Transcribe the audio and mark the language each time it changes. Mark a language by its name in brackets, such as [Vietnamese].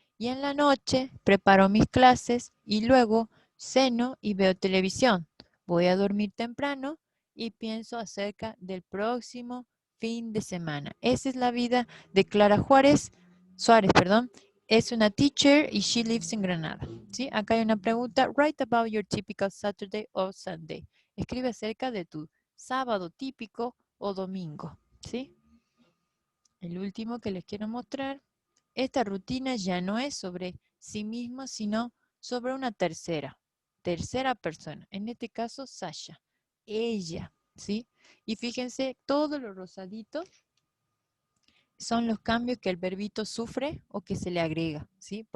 [Spanish] Y en la noche preparo mis clases y luego ceno y veo televisión. Voy a dormir temprano y pienso acerca del próximo fin de semana. Esa es la vida de Clara Suárez, perdón. Es una teacher y [English] she lives in Granada. [Spanish] ¿Sí? Acá hay una pregunta. [English] Write about your typical Saturday or Sunday. [Spanish] Escribe acerca de tu sábado típico o domingo. ¿Sí? El último que les quiero mostrar. Esta rutina ya no es sobre sí mismo, sino sobre una tercera persona. En este caso, Sasha. Ella, ¿sí? Y fíjense, todo lo rosadito son los cambios que el verbito sufre o que se le agrega, ¿sí?